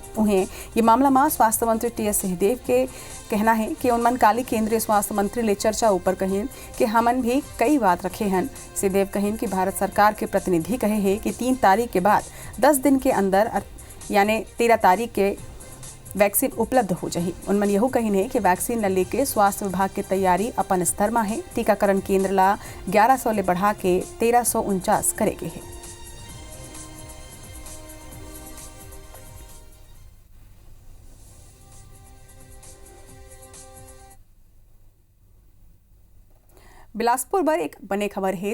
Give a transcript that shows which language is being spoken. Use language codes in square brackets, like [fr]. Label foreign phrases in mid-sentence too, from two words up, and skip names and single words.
[hne] उन्हें ये मामला में स्वास्थ्य मंत्री TS सिंहदेव के कहना है कि उनमन काली केंद्रीय स्वास्थ्य मंत्री ले चर्चा ऊपर कहें कि हमन भी कई बात रखे हैं। सिंहदेव कहें कि भारत सरकार के प्रतिनिधि कहे हैं कि 3 तारीख के बाद 10 दिन के अंदर यानी 13 तारीख के वैक्सीन उपलब्ध हो जाही। उनमन यहू कहिन है कि वैक्सीन न लेके स्वास्थ्य विभाग की तैयारी अपन स्तर में है। टीकाकरण केंद्र ला 1100 ले बढ़ा के 1349 करेगे है। बिलासपुर पर एक बने खबर है।